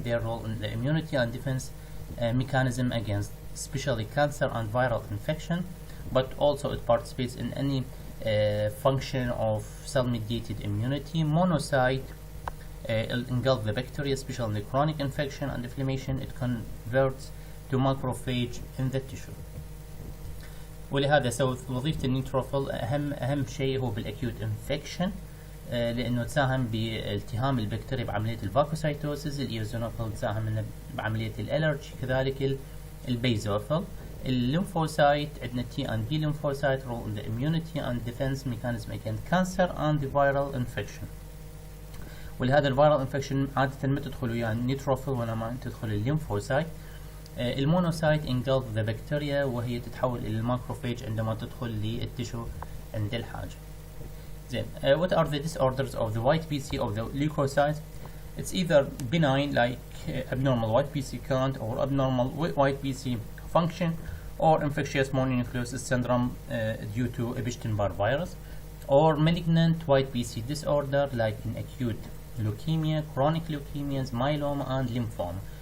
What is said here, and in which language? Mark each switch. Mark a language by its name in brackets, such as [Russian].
[English] Their role in the immunity and defense mechanism against especially cancer and viral infection, but also it participates in any function of cell-mediated immunity. Monocyte engulf the bacteria, especially in the chronic infection and inflammation. It converts to macrophage in the tissue. [Arabic] ولهذا وظيفة النيوتروفيل أهم شيء هو بالأكيوت انفكشن، لأنه تساهم بالتهام البكتيريا بعملية الفاكوسايتوسيس. الإيوزينوفيل تساهم بعملية الألرجي. كذلك البيزوفيل. الليمفوسايت عندنا [English] T and B lymphocyte role in the immunity and defense mechanism against cancer and the viral infection. [Arabic] ولهذا الفيرال انفكشن عادة ما تدخل وياه النيوتروفيل وإنما تدخل الليمفوسايت. المونوسايت [English] engulf the bacteria، [Arabic] وهي تتحول إلى الماكروفاج عندما تدخل للتشو عند الحاجة. [English] زين، what are the disorders of the white PC of the leukocytes? It's either benign like abnormal white PC count or abnormal white PC function, or infectious mononucleosis syndrome due to Epstein-Barr virus, or malignant white PC disorder like in acute leukemia, chronic leukemias, myeloma, and lymphoma.